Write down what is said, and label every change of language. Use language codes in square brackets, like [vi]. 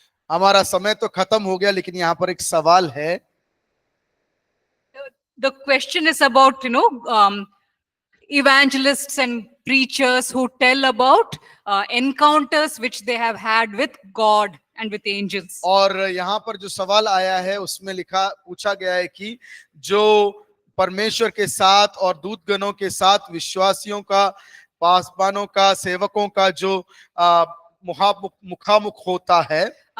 [hi] हमारा समय तो खत्म हो गया, लेकिन यहाँ पर एक सवाल है। [en] The question is about evangelists and preachers who tell about encounters which they have had with God and with angels. [hi] और यहाँ पर जो सवाल आया है उसमें पूछा गया है कि जो परमेश्वर के साथ और दूतगणों के साथ विश्वासियों का, पासबानों का, सेवकों का जो मुखामुख होता है,